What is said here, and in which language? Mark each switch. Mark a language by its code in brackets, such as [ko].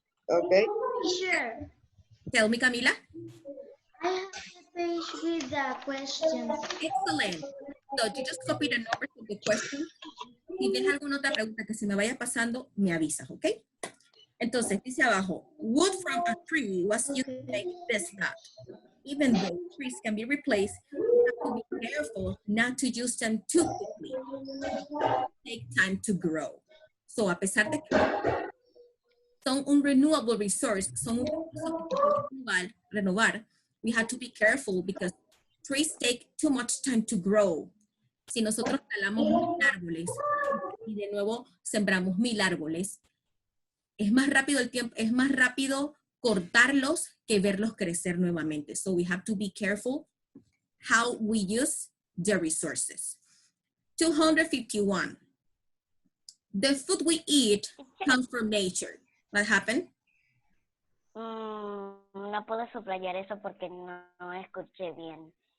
[en] Okay. Sure. Tell me, Camila. I have the page with the questions. Excellent. So you just copy the numbers of the question. [es] Si tienes alguna otra pregunta que se me vaya pasando, me avisas, ¿ok? Entonces, dice abajo, [en] wood from a tree was used to make this hat. Even though trees can be replaced, you have to be careful not to use them too quickly. Take time to grow. So, [es] a pesar de que son un [en] renewable resource, [es] son un recurso que puede renovar, [en] we have to be careful because trees take too much time to grow. [es] Si nosotros talamos 1000 árboles y de nuevo sembramos 1000 árboles, es más rápido el tiempo, es más rápido cortarlos que verlos crecer nuevamente. [en] So we have to be careful how we use the resources. 251. The food we eat comes from nature. What happened? [es] No puedo subrayar eso porque no escuché bien.